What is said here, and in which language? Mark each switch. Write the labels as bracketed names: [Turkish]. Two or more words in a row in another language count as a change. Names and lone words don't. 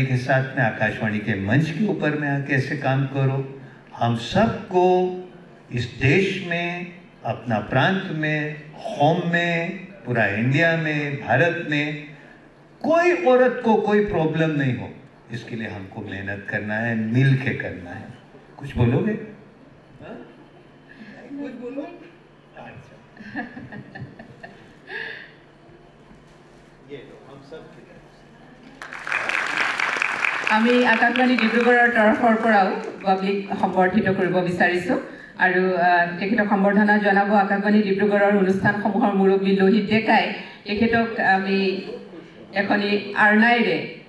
[Hindi] के साथ में आकाशवाणी के मंच के ऊपर में आके ऐसे काम करो हम सबको इस देश में अपना प्रांत में होम में पूरा इंडिया में भारत में कोई औरत को कोई प्रॉब्लम नहीं हो इसके लिए हमको मेहनत करना है मिल के करना है कुछ बोलोगे कुछ बोलो ये लो हम सब [Assamese] আমি আকাশবাণী ডিব্ৰুগড়ৰ তৰফৰ পৰাও বাবলিক সম্বৰ্ধিত কৰিব বিচাৰিছোঁ আৰু তেখেতক সম্বৰ্ধনা জনাব আকাশবাণী ডিব্ৰুগড়ৰ অনুষ্ঠানসমূহৰ মুৰব্বী লোহিত ডেকাই তেখেতক আমি এখনি আৰনাইৰে